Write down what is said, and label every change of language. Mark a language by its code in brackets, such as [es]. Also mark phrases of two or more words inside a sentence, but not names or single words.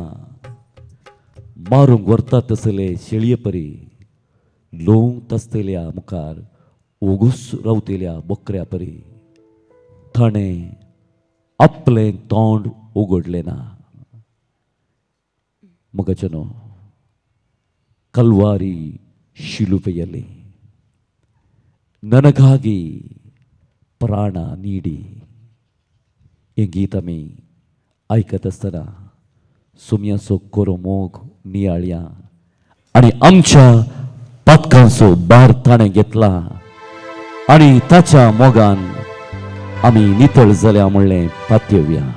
[kok] मारूंक व्हरता तसले शेळये परी लोंक आसतल्या मुखार ओगूस रावतल्या बकऱ्या परी ताणें आपलें तोंड उगडलें ना. मगजनो [kn] ಕಲ್ವಾರಿ ಶಿಲುಬೆಯಲ್ಲಿ ನನಗಾಗಿ ಪ್ರಾಣ ನೀಡಿ [kok] हे गीत आमी आयकत आसतना सुमयाचो कोरो मोग नियाळ्या आनी आमच्या पातकांचो भार ताणें घेतला आनी ताच्या मोगान आमी नितळ जाल्या म्हणलें पातयेवया.